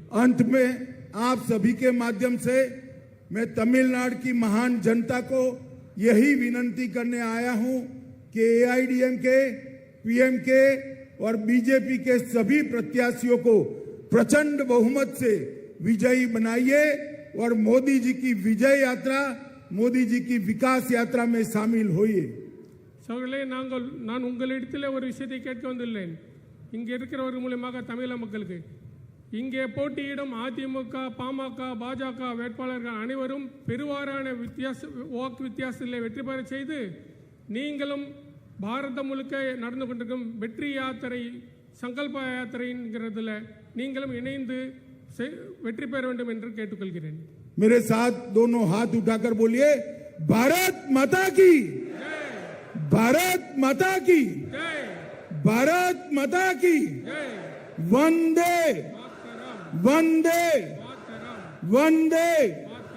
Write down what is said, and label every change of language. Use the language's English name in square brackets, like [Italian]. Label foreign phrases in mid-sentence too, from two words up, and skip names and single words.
[Hindi] अंत में आप सभी के माध्यम से मैं तमिलनाडु की महान जनता को यही विनंती करने आया हूं कि एआईडीएमके, पीएमके और बीजेपी के सभी प्रत्याशियों को प्रचंड बहुमत से विजयी बनाइए और मोदी जी की विजय यात्रा, मोदी जी की विकास यात्रा में शामिल होइए. [Tamil] சகோதரர்களே, நான் உங்களிடத்தில் ஒரு விஷயத்தை கேட்க வந்துள்ளேன். இங்கே இருக்கிறவர்கள் மூலமாக தமிழக மக்களுக்கு இங்கே போட்டியிடும் அதிமுக, பாமக, பாஜக வேட்பாளர்கள் அனைவரும் பெருவாரான வாக்கு வித்தியாசத்தில் வெற்றி பெற செய்து நீங்களும் பாரதம் முழுக்க நடந்து கொண்டிருக்கும் வெற்றி யாத்திரை, சங்கல்ப யாத்திரைங்கிறதுல நீங்களும் இணைந்து வெற்றி பெற வேண்டும் என்று கேட்டுக்கொள்கிறேன். [Hindi] मेरे साथ दोनों हाथ उठाकर बोलिए, भारत माता की, भारत माता की, भारत माता की, वंदे वंदे वंदे